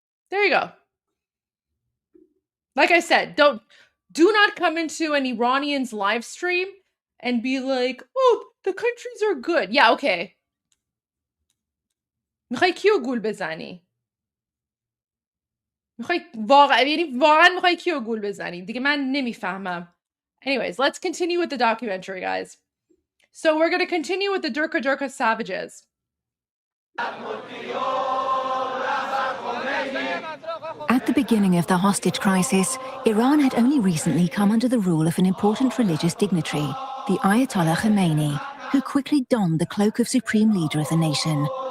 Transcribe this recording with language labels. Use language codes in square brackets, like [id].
[en] There you go. Like I said, do not come into an Iranian's live stream and be like, oh, the countries are good. Yeah, okay. [fa] میخوای کیو گول بزنی؟ میخوای واقعا میخوای کیو گول بزنی؟ دیگه من نمیفهمم. [en] Anyways, let's continue with the documentary, guys. So we're going to continue with the Durka Durka savages. At the beginning of the hostage crisis, Iran had only recently come under the rule of an important religious dignitary, the Ayatollah Khomeini, who quickly donned the cloak of supreme leader of the nation.